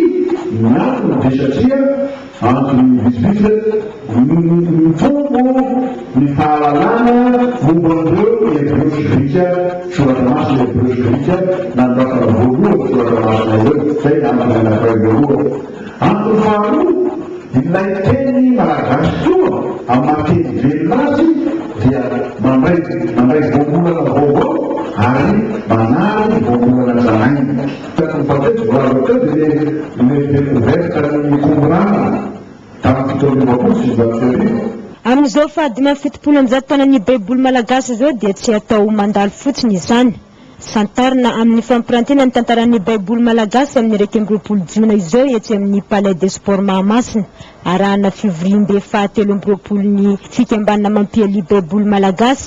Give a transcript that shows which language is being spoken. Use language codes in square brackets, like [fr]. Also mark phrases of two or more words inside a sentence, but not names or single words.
[mg] Miantony dia satria antony vitsivitsy ny fombo ny fahalalana momban'ireo hebreo sy grika, soratra masina hebreo sy grika nandrafana voalohany soratra masina ireo. Zay antony anankiray voalohany. Antony faharoa, ilay teny malagasy toa amin'ny mateny velona azy dia mandray voambolana vaovao ary manary voambolana zanainy. [fr] Peut-être voir le cas des découvertes [mg] ny Qumran tamin'ny fitony vaopolo sy valopolo. Amin'izao fa 570 taonan'ny baiboly malagasy zao dia tsy atao mandalo fotsiny izany. Santarina amin'ny fampirantiana ny tantaran'ny baiboly malagasy amin'ny 2 Jona izao etsy amin'ny Palais des Sports Mahamasina arahana fivoriam-be faha-13 ny fikambanana mampialy baiboly malagasy.